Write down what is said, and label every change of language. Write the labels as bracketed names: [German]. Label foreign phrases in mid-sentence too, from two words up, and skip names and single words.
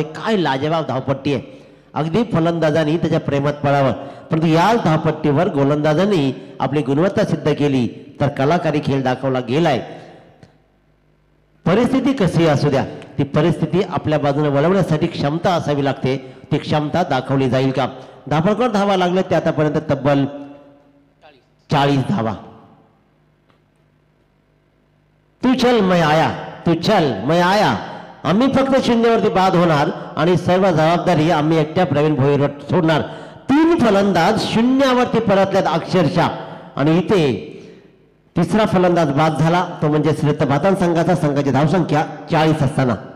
[Marathi] काय लाजवाब धावपट्टी आहे. अगदी फलंदाजांनी त्याच्या प्रेमात पडावं, परंतु याच धावपट्टीवर गोलंदाजांनी आपली गुणवत्ता सिद्ध केली तर कलाकारी खेळ दाखवला गेलाय. परिस्थिती कशी असू द्या, ती परिस्थिती आपल्या बाजूने वळवण्यासाठी क्षमता असावी लागते. ती क्षमता दाखवली जाईल का? धापडकर धावा लागले ते आतापर्यंत तब्बल 40 धावा. [Hindi] तू चल मैं आया, तू चल मैं आया. [Marathi] आम्ही फक्त शून्यावरती बाद होणार आणि सर्व जबाबदारी आम्ही एकट्या प्रवीण भोईरवर सोडणार. 3 फलंदाज शून्यावरती परतल्यात अक्षरशः आणि इथे तिसरा फलंदाज बाद झाला तो म्हणजे श्रीत भातान संघाचा. संघाची धावसंख्या 40 असताना